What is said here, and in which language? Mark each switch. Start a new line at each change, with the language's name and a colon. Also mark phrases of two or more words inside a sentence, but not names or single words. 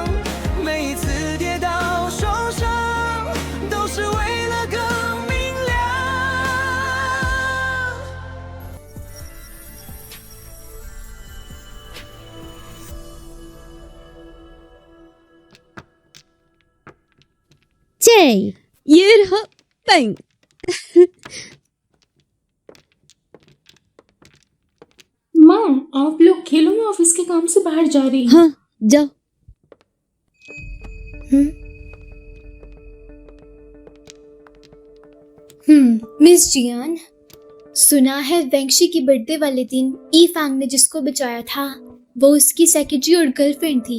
Chinese: 每一次跌倒受伤，都是为了更明亮。
Hindi: Jay, ये रहा पेन। माँ, आप लोग खेलो, मैं ऑफिस के काम से बाहर जा रही हूँ। हाँ, जाओ। मिस जियान, सुना है वेंगशी की बर्थडे वाले दिन ई फैंग ने जिसको बचाया था वो उसकी सेक्रेटरी और गर्लफ्रेंड थी।